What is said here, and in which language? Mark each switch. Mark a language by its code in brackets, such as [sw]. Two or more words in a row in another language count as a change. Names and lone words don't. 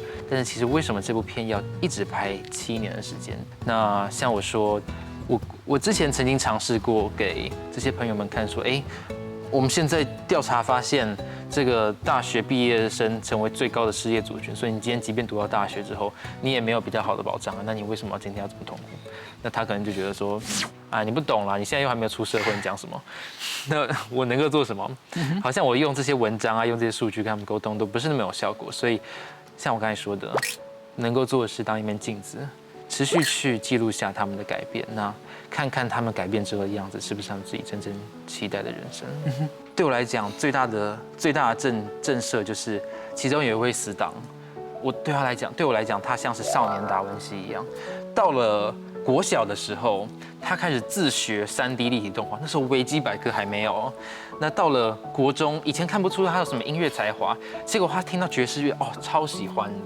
[zh] 但是其實為什麼這部片要一直拍7年的時間？那像我說，我之前曾經嘗試過給這些朋友們看，說，我們現在調查發現，這個大學畢業生成為最高的失業族群，所以你今天即便讀到大學之後，你也沒有比較好的保障啊，那你為什麼今天要這麼痛苦？那他可能就覺得說，你不懂啦，你現在又還沒有出社會，你講什麼？那我能夠做什麼？好像我用這些文章啊，用這些數據跟他們溝通，都不是那麼有效果。所以，像我剛才說的，能夠做的是當一面鏡子，持續去記錄下他們的改變，那看看他們改變之後的樣子，是不是他們自己真正期待的人生？對我來講，最大的震懾就是其中有一位死黨，對我來講，他像是少年達文西一樣，到了國小的時候，他開始自學3D 立體動畫，那時候維基百科還沒有。那到了國中，以前看不出他有什麼音樂才華，結果他聽到爵士樂，超喜歡的。